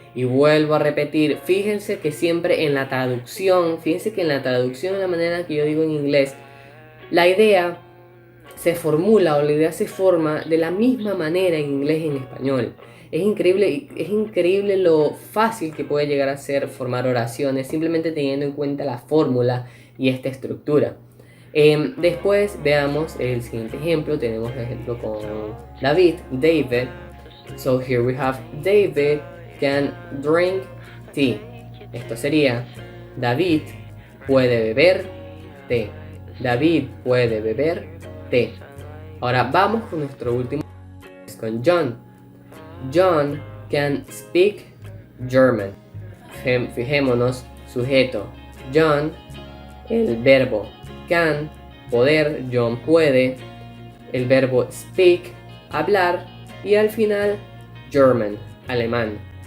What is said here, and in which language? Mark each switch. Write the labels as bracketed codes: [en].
[es] Y vuelvo a repetir, fíjense que siempre en la traducción, de la manera que yo digo en inglés, la idea se formula o la idea se forma de la misma manera en inglés y en español. Es increíble lo fácil que puede llegar a ser formar oraciones simplemente teniendo en cuenta la fórmula y esta estructura. Después veamos el siguiente ejemplo. Tenemos el ejemplo con David. [en] So here we have David can drink tea. [es] Esto sería David puede beber té. David puede beber té. Ahora vamos con nuestro último, con John. [en] John can speak German. [es] Fijémonos, sujeto John, el verbo can, poder, John puede, el verbo speak, hablar, y al final German, alemán.